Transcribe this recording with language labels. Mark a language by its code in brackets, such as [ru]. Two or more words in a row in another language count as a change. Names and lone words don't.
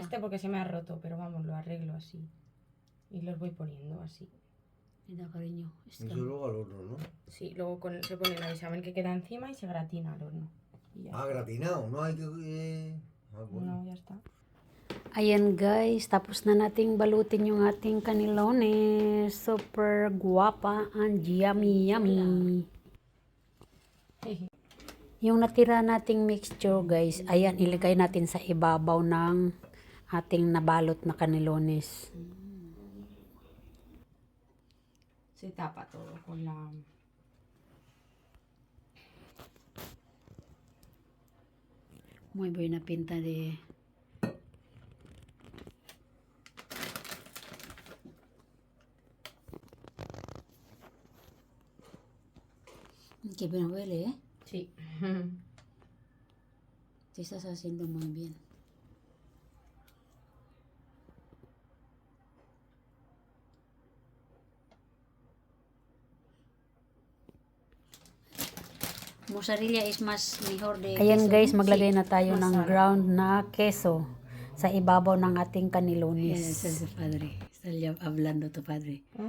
[es] Este porque se me ha roto, pero vamos, lo arreglo así. Y los voy poniendo así. Mira, cariño. Eso luego al horno, ¿no? Sí, luego se pone la bechamel que queda encima y se gratina al horno. Y ya. Ah, gratinado, no hay que... bueno. No, ya está. [tl] Ayan guys, tapos na nating balutin yung ating kanilones. Super guwapa [en] and yummy yummy. [tl] Yung natira nating mixture guys, ayan ilagay natin sa ibabaw ng ating nabalot na kanilones. [es] Se tapa todo con la... Muy buena pinta de... Qué bien huele, ¿eh? Sí. Te estás haciendo muy bien. Mozzarella is mas mejor de [tl] Ayan guys, maglagay na tayo ng ground na queso sa ibabaw ng ating kanilones. Yes, [es] es el padre. Está ya hablando tu padre. ¿Ah?